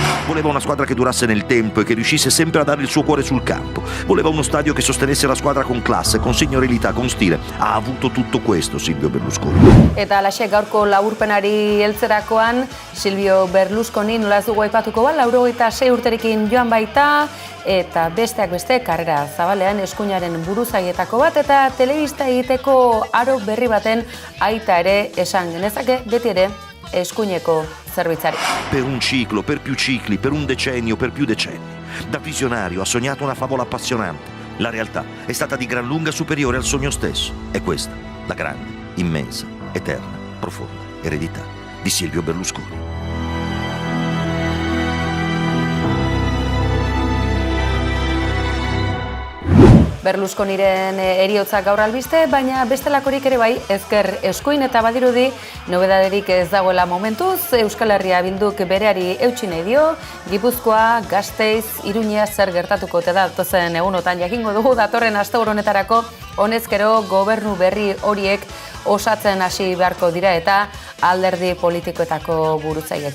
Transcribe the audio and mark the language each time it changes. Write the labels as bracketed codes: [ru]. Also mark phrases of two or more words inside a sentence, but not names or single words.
[it] Voleva una squadra che durasse nel tempo e che riuscisse sempre a dare il suo cuore sul campo. Voleva uno stadio che sostenesse la squadra con classe, con signorilità, con stile. Ha avuto tutto questo Silvio Berlusconi. [eu] Eta alaxe gaurko laburpenari heltzerakoan Silvio Berlusconi nola ez dugu aipatuko bat, 86 urterekin joan baita, eta besteak beste karrera zabalean eskuinaren buruzaietako bat, eta telebista egiteko aro berri baten aita ere esan genezake, beti ere eskuineko zerbitzari. [it] Per un ciclo, per più cicli, per un decennio, per più decenni. Da visionario ha sognato una favola appassionante. La realtà è stata di gran lunga superiore al sogno stesso. È questa la grande, immensa, eterna, profonda eredità di Silvio Berlusconi. [eu] Berlusconiren eriotza gaur albiste, baina bestelakorik ere bai, ezker eskuin eta badirudi nobedaderik ez dagoela momentuz, Euskal Herria Bilduk bereari eutsi nahi dio, Gipuzkoa, Gasteiz, Iruña zer gertatuko ote da datozen egunotan jakingo dugu datorren asteaburu honetarako, honezkero gobernu berri horiek osatzen hasi beharko dira eta alderdi politikoetako burutzaileek.